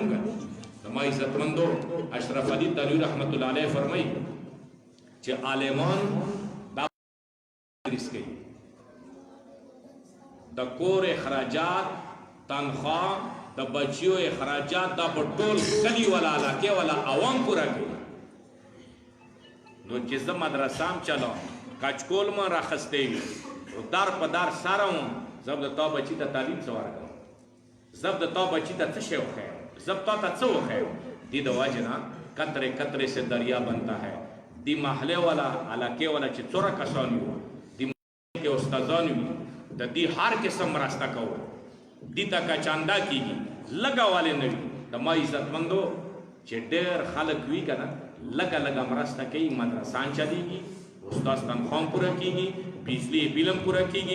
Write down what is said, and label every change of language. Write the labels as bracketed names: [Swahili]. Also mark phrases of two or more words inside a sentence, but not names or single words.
[Pashto] ما عزتمندو اشرف علي تنویر رحمت الله علیه فرمایي چې عالمان دا تدریس کوي، د کور اخراجات، تنخواه، د بچیو اخراجات دا په ټول کلي والا علاقې والا عوام پوره کوي. نو چې زه مدرسام چلاوم کچکول ما راخستی وي او دار په دار ساره وم زه به د تا بچي ته تعلیم څه ورکړم، زه به د تا بچي ته څه شی وښیم، زه به تا ته څه وښیم. دې د وجې نه [Urdu] قطرے قطرے سے دریا بنتا ہے. [Pashto] دی محلے والا علاقے والا چې څوره کسان وي دی محلے کې استادان وي د دې هر قسم مرسته کوو. دې ته که چاندا کېږي لږه والې نه وي د ما عزتمندو چې ډېر خلک وي که نه لږه لږه مرسته کوي، مدرسان چلېږي، استاد تنخوا هم پوره کېږي، بجلی بل هم پوره کېږي.